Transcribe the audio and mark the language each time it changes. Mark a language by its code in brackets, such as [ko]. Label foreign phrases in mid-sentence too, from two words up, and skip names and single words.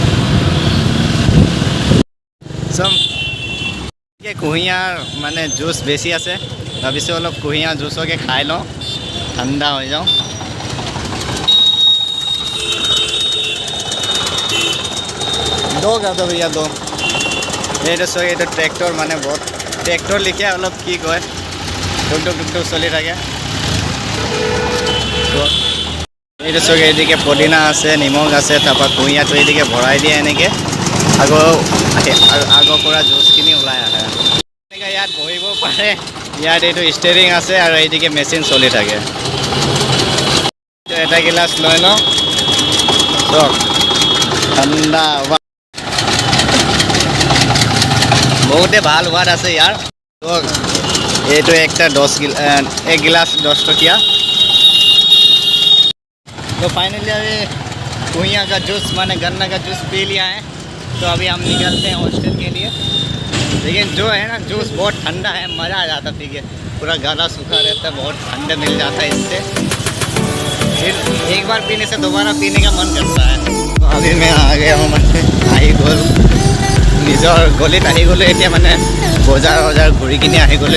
[as] চব কুঁহিয়াৰ মানে জুচ বেছি আছে, ভাবিছোঁ অলপ কুঁহিয়াৰ জুচকে খাই লওঁ, ঠাণ্ডা হৈ যাওঁ। [hi] দো कर दो भैया दो। [as] এইটো চব এইটো ট্ৰেক্টৰ, মানে বহুত ট্ৰেক্টৰ লিখে অলপ কি কয়, টুকটুক টুকটুক চলি থাকে। এইটো চব এইদিকে পদিনা আছে, নিমখ আছে, তাৰপৰা কুঁহিয়াৰটো এইদিকে ভৰাই দিয়ে এনেকৈ, আগৰ পৰা জুচখিনি ওলাই আহে। এনেকৈ ইয়াত বহিব পাৰে, ইয়াত এইটো ষ্টেৰিং আছে আৰু এইদিকে মেচিন চলি থাকে। এটা গিলাচ লৈ লওঁ, চক ঠাণ্ডা। বহুতে ভাল সোৱাদ আছে ইয়াৰ। এইটো একটা [hi] 1 गिलास 10 टकिया। तो फाइनली अभी कुइयाँ का जूस माने गन्ना का जूस पी लिया है, तो अभी हम निकलते हैं हॉस्टल के लिए। लेकिन जो है ना जूस बहुत ठंडा है, मज़ा आ जाता पी के, पूरा गला सूखा रहता है, बहुत ठंडा मिल जाता है इससे। फिर एक बार पीने से दोबारा पीने का मन करता है। तो अभी मैं आ गया हूँ [as] মানে আহি গ'ল নিজৰ গলিত আহি গ'লোঁ। এতিয়া মানে বজাৰ ঘূৰি কিনি আহি গ'লোঁ।